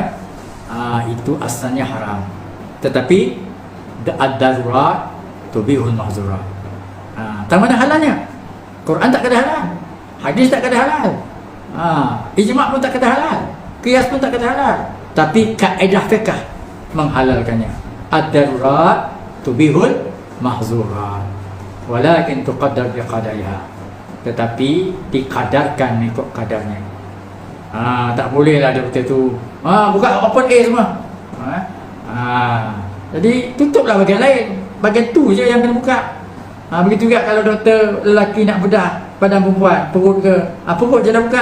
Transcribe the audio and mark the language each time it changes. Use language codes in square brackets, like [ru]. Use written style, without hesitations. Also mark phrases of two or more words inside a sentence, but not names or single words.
[ms] Itu asalnya haram. Tetapi [ar] الضرورات تبيح المحظورات. [ms] Tak mana halalnya. Quran tak kata halal, hadis tak kata halal, ijma' pun tak kata halal, qiyas pun tak kata halal. Tapi kaedah fiqh menghalalkannya. [ar] الضرورات تبيح المحظورات، ولكن تقدر بقدرها. [ms] Tetapi dikadarkan ikut kadarnya. Tak boleh lah doktor tu buka open A semua. Jadi tutuplah bahagian lain, bahagian tu je yang kena buka. Begitu juga kalau doktor lelaki nak bedah badan perempuan, perut ke, perut je dah buka.